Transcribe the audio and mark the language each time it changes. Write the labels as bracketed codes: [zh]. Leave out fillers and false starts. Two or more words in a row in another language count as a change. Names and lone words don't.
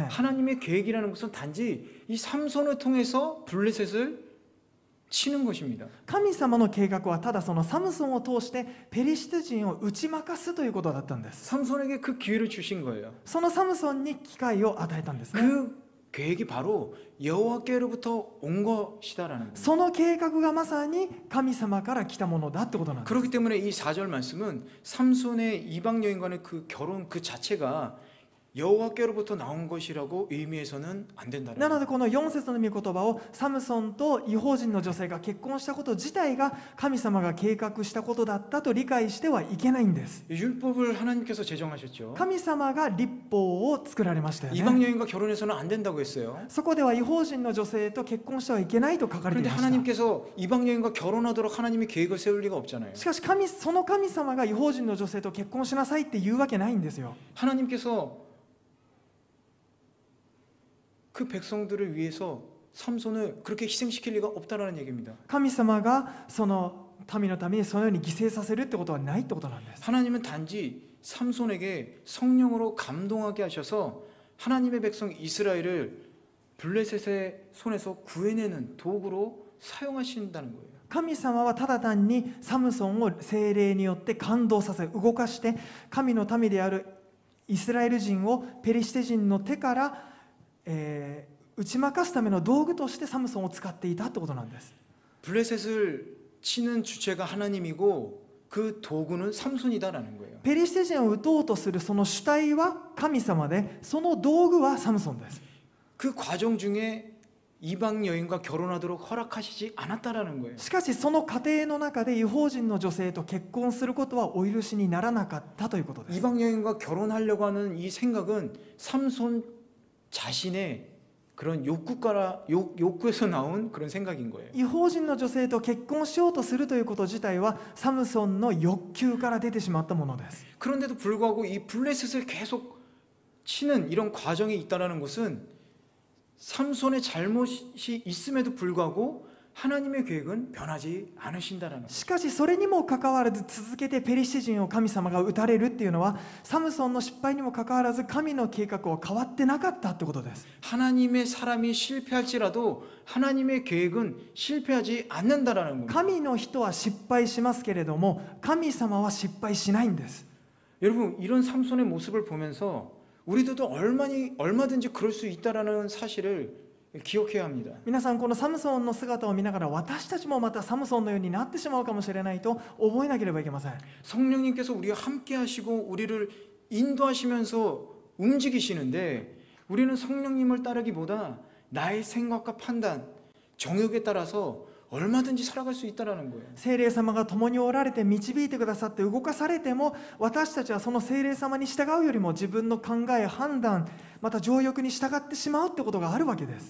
[ko] 하나님의 계획이라는 것은 단지 이 삼손을 통해서 블레셋을 치는 것입니다. [ja] 神様の計画はただそのサムソンを通してペリシテ人を打ち負かすということだったんです。 [ko] 삼손에게 그 기회를 주신 거예요. [ja] そのサムソンに機会を与えたんですね。 [ko] 그 계획이 바로 여호와께로부터 온 것이다라는 거예요. [ja] その計画がまさに神様から来たものだってことなんです。 [ko] 그렇기 때문에 이 4절 말씀은 삼손의 이방 여인과의 그 결혼 그 자체가 여호와께로부터 나온 것이라고 의미해서는 안 된다는 [ja] なの [ko] 거예요. [ja] でこの4節の御言葉をサムソンと異邦人の女性が結婚したこと自体が神様が計画したことだったと理解してはいけないんです。 [ko] 율법을 하나님께서 제정하셨죠. [ja] 神様が律法を作られましたよ [ko] 이방 [ja] ね。 [ko] 여인과 결혼해서는 안 된다고 했어요. [ja] そこでは異邦人の女性と結婚してはいけないと書かれてい [ko] 그런데 [ja] ました。 [ko] 하나님께서 이방 여인과 결혼하도록 하나님이 계획을 세울 리가 없잖아요. [ja] しかしその神様が異邦人の女性と結婚しなさいって言うわけないんですよ。 [ko] 하나님께서 그 백성들을 위해서 삼손을 그렇게 희생시킬 리가 없다라는 얘기입니다. [ja] 神様がその民のためにそのように犠牲させるってことはないってことなんです。 [ko] 하나님은 단지 삼손에게 성령으로 감동하게 하셔서 하나님의 백성 이스라엘을 블레셋의 손에서 구해내는 도구로 사용하신다는 거예요. [ja] 神様はただ単にサムソンを聖霊によって感動させ動かして神の民であるイスラエル人をペリシテ人の手から、打ち負かすための道具としてサムソンを使っていたってことなんです。 [ko] 블레셋을 치는 주체가 하나님이고 그 도구는 삼손이다라는 거예요. [ja] ペリシテ人を打とうとするその主体は神様でその道具はサムソンです。 [ko] 그 과정 중에 이방 여인과 결혼하도록 허락하시지 않았다라는 거예요. [ja] しかしその過程の中で異邦人の女性と結婚することはお許しにならなかったということです。 [ko] 이방 여인과 결혼하려고 하는 이 생각은 삼손 자신의 그런 욕구에서 나온 그런 생각인 거예요. [ja] 異邦人の女性と結婚しようとするということ自体はサムソンの欲求から出てしまったものです。 [ko] 그런데도 불구하고 이 블레셋을 계속 치는 이런 과정이 있다는 것은 삼손의 잘못이 있음에도 불구하고 하나님의 계획은 변하지 않으신다라는 것. [ja] しかしそれにもかかわらず続けてペリシテ人を神様が撃たれるっていうのはサムソンの失敗にもかかわらず神の計画は変わってなかったってことです。 [ko] 하나님의 사람이 실패할지라도 하나님의 계획은 실패하지 않는다라는 겁니다. [ja] 神の人は失敗しますけれども神様は失敗しないんです。 [ko] 여러분 이런 삼손의 모습을 보면서 우리도 얼마든지 그럴 수 있다라는 사실을 기억해야 합니다. [ja] 皆さんこのサムソンの姿を見ながら私たちもまたサムソンのようになってしまうかもしれないと覚えなければいけません。 [ko] 성령님께서 우리와 함께 하시고 우리를 인도하시면서 움직이시는데 우리는 성령님을 따르기보다 나의 생각과 판단, 정욕에 따라서 얼마든지 살아갈 수 있다라는 거예요. [ja] 聖霊様が共におられて導いてくださって動かされても私たちはその聖霊様に従うよりも自分の考え、判断、また情欲に従ってしまうってことがあるわけです。